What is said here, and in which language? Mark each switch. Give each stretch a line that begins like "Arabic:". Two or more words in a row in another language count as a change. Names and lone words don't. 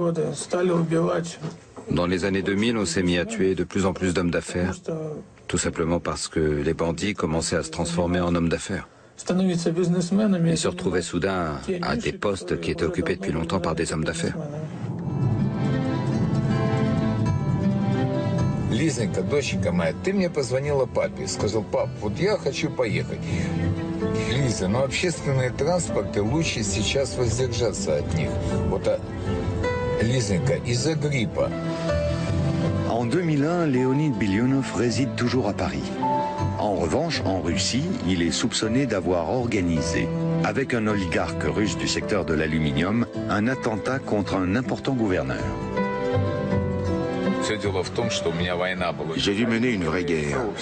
French: Dans les années 2000, on s'est mis à tuer de plus en plus d'hommes d'affaires, tout simplement parce que les bandits commençaient à se transformer en hommes d'affaires. Ils se retrouvaient soudain à des postes qui étaient occupés depuis longtemps par des hommes d'affaires.
Russian: Лизонька, доченька моя, ты мне позвонила папе, сказал: пап, вот я хочу поехать. Лиза, но общественные транспорты лучше сейчас воздержаться от них. Вот, Лизонька, из-за гриппа.
French: En 2001, Leonid Bilyunov réside toujours à Paris. En revanche, en Russie, il est soupçonné d'avoir organisé, avec un oligarque russe du secteur de l'aluminium, un attentat contre un important gouverneur. J'ai dû mener une vraie guerre.